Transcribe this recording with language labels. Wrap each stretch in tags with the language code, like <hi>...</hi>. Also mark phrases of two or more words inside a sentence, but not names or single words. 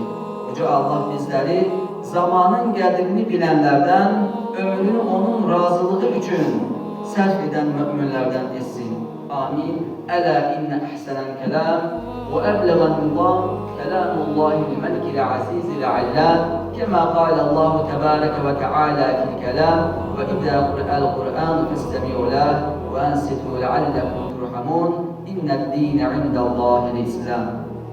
<az>Yüce Allah bizləri zamanın qədrini bilənlərdən, ömrünü onun razılığı üçün sərf edən müminlərdən etsin.</az> <ar>Amin. ألا إن أحسن الكلام وأبلغ النظام كلام الله الملك العزيز العلام كما قال الله تبارك وتعالى في الكلام وإذا قرأ القرآن فاستمعوا له وأنصتوا لعلكم ترحمون إن الدين عند الله الإسلام</ar>